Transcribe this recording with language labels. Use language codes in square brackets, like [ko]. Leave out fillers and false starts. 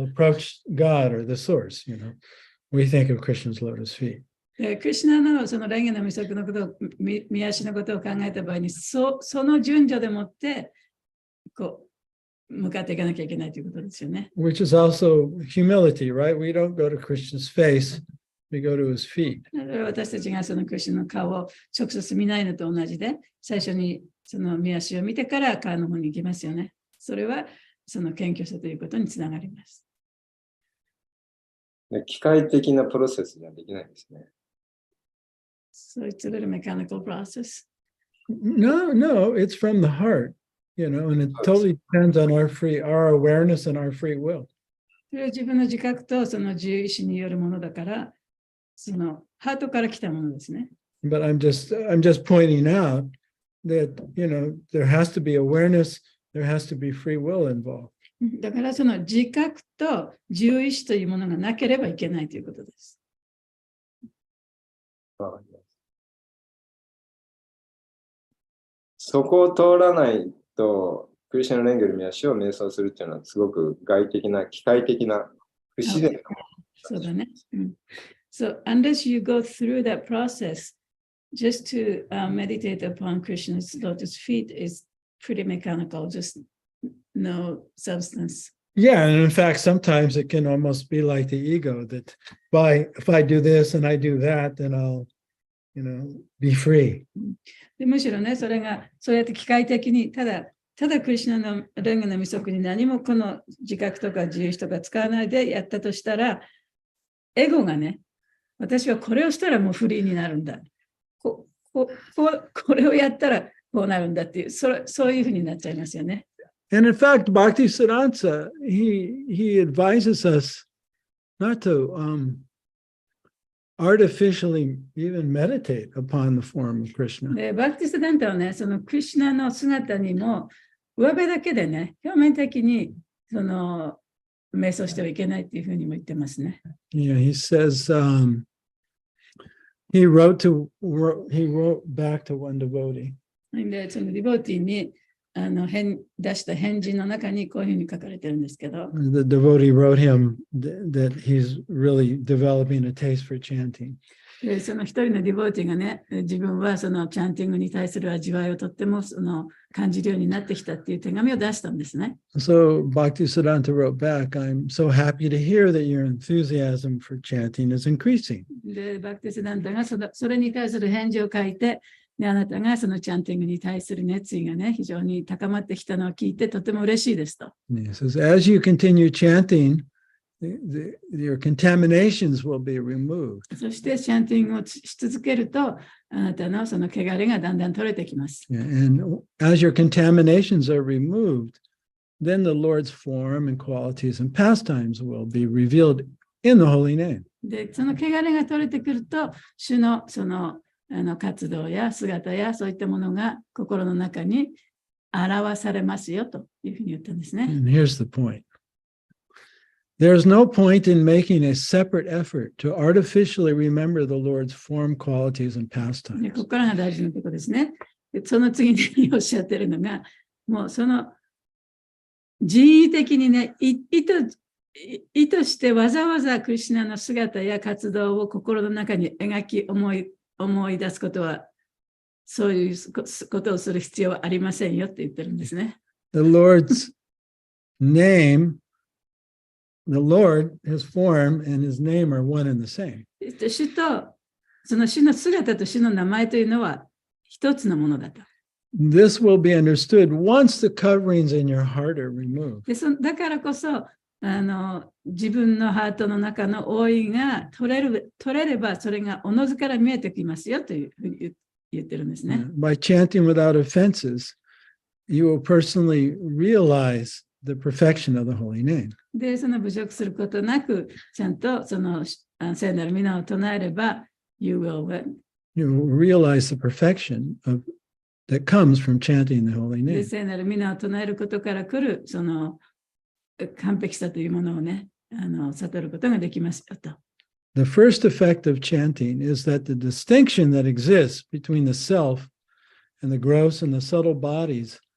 [en] people approach God or the source, you know, we think of Krishna's lotus feet. [ja] クリシュナのその蓮華の御足のことを、見足のことを考えた場合に、その順序でもって、こう、向かっていかなきゃいけないということですよね。 [en] Which is also humility, right? We don't go to Krishna's face, we go to his feet. [ja] 私たちがそのクリシュナの顔を直接見ないのと同じで、最初にその見足を見てから顔の方に行きますよね。それはその謙虚さということにつながります。機械的なプロセスにはできないですね。 [en] So it's a little mechanical process. No, it's from the heart, you know, and it totally depends on our awareness and our free will. [ja] それは自分の自覚とその自由意志によるものだから、そのハートから来たものですね。 [en] But I'm just pointing out that, you know, there has to be awareness, there has to be free will involved. [ja] だからその自覚と自由意志というものがなければいけないということです。そこを通らないと、クリシュナの蓮華の見足を瞑想するっていうのはすごく外的な、機械的な、不自然なもの。そうだね。 [en] So unless you go through that process, just to meditate upon Krishna's lotus feet is pretty mechanical, just no substance. Yeah, and in fact, sometimes it can almost be like the ego that if I do this and I do that, then I'll, you know, be free. [ja] でむしろね、それがそうやって機械的にただクリシュナの蓮華の御足に何もこの自覚とか自由意志とか使わないでやったとしたら、エゴがね、私はこれをしたらもうフリーになるんだ。これをやったらこうなるんだっていう、そういうふうになっちゃいますよね。 [en] And in fact, Bhaktisiddhanta, he advises us not to artificially even meditate upon the form of Krishna. [ja] で、バクティスダンタはね、そのクリシュナの姿にも上辺だけでね、表面的にその瞑想してはいけないっていうふうにも言ってますね。 [en] Yeah, he says he wrote back to one devotee. [ja] で、そのディボーティーに出した返事の中にこういうふうに書かれてるんですけど、 [en] The devotee wrote him that he's really developing a taste for chanting. [ja] でその一人のディボーティーがね、自分はそのチャンティングに対する味わいをとってもその感じるようになってきたっていう手紙を出したんですね。 [en] So Bhaktisiddhanta wrote back, I'm so happy to hear that your enthusiasm for chanting is increasing. [ja] で、バクティスダンタがそれに対する返事を書いて、であなたがそのチャンティングに対する熱意がね、非常に高まってきたのを聞いてとても嬉しいですと。 [en] He says, as you continue chanting, your contaminations will be removed. [ja] そしてチャンティングをし続けると、あなたのその汚れがだんだん取れてきます。 [en] And as your contaminations are removed, then the Lord's form and qualities and pastimes will be revealed in the holy name. [ja] で、その汚れが取れてくると、主のその活動や姿やそういったものが心の中に表されますよというふうに言ったんですね。 [en] And here's the point. There's no point in making a separate effort to artificially remember the Lord's form, qualities, and [ja] で、 [en] pastimes. [ja] ここからが大事なことですね。でその次におっしゃってるのが、もうその人為的にね、意図してわざわざクリシュナの姿や活動を心の中に描き思い出すことは、そういうことをする必要はありませんよって言ってるんですね。 [en] The Lord's name, the Lord, his form, and his name are one and the same. [ja] 主と、その主の姿と主の名前というのは一つのものだと。 [en] This will be understood once the coverings in your heart are removed. [ja] でだからこそ、自分のハートの中の覆いが取れれば、それがおのずから見えてきますよというふうに言ってるんですね。 [en] By chanting without offenses, you will personally realize the perfection of the holy name. [ja] で、その侮辱することなく、ちゃんとその聖なる皆を唱えれば、 [en] You will realize the perfection that comes from chanting the holy [ja] で、 [en] name. [ja] 聖なる皆を唱えることから来る、その完璧さというものをね、悟ることができますよと。 [en] The first effect of chanting is that the distinction that exists between the self and the gross and the subtle bodies